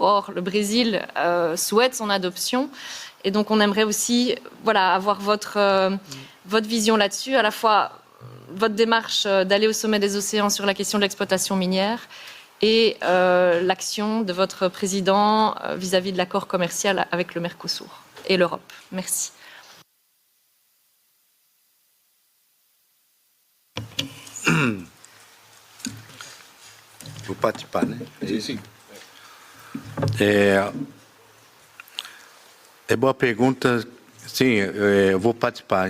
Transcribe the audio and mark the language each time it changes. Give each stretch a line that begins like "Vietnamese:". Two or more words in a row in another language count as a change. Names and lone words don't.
French: Or, le Brésil souhaite son adoption. Et donc, on aimerait aussi avoir votre vision là-dessus, à la fois votre démarche d'aller au sommet des océans sur la question de l'exploitation minière et l'action de votre président vis-à-vis de l'accord commercial avec le Mercosur et l'Europe. Merci.
Portuguese: Vou participar, né? Sim. É boa pergunta. Sim, eu vou participar.